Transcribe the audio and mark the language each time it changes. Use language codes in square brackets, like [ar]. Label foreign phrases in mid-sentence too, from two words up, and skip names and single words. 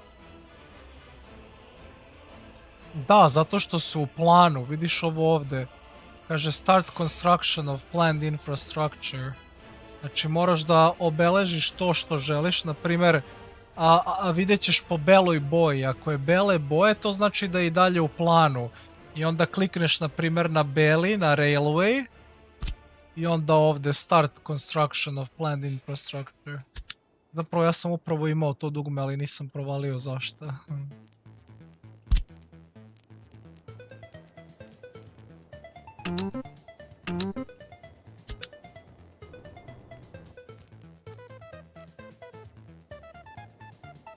[sr] Da, zato što su u planu. Vidiš ovo ovdje. [en] Kaže start construction of planned infrastructure. [sr] Znači moraš da obeležiš to što želiš. Naprimjer, vidjet ćeš po beloj boji. Ako je bele boje, to znači da je i dalje u planu. I onda klikneš na primjer na beli, na railway. I onda ovdje [en] start construction of planned infrastructure. [sr] Zapravo ja sam upravo imao to dugme, ali nisam provalio zašto. Šta